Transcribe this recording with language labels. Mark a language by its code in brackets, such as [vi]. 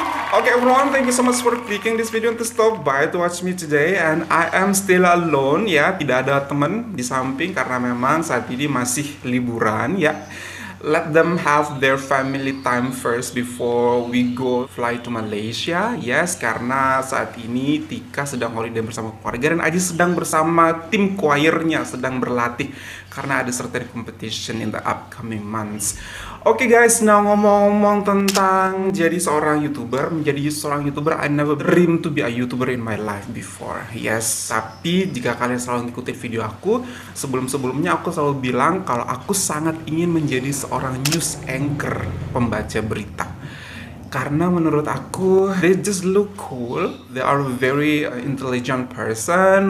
[en] Okay everyone, thank you so much for clicking this video to stop by to watch me today. And I am still alone [id] ya, tidak ada teman di samping karena memang saat ini masih liburan ya. [en] Let them have their family time first before we go fly to Malaysia. [id] Yes, karena saat ini Tika sedang holiday bersama keluarga dan Aji sedang bersama tim choirnya sedang berlatih karena ada [en] certain competition in the upcoming months. Oke guys, [id] nah ngomong-ngomong tentang menjadi seorang YouTuber, [en] I never dream to be a YouTuber in my life before. [id] Yes, tapi jika kalian selalu ngikutin video aku, sebelum-sebelumnya aku selalu bilang kalau aku sangat ingin menjadi seorang news anchor, pembaca berita. Karena menurut aku, [en] they just look cool. They are very intelligent person.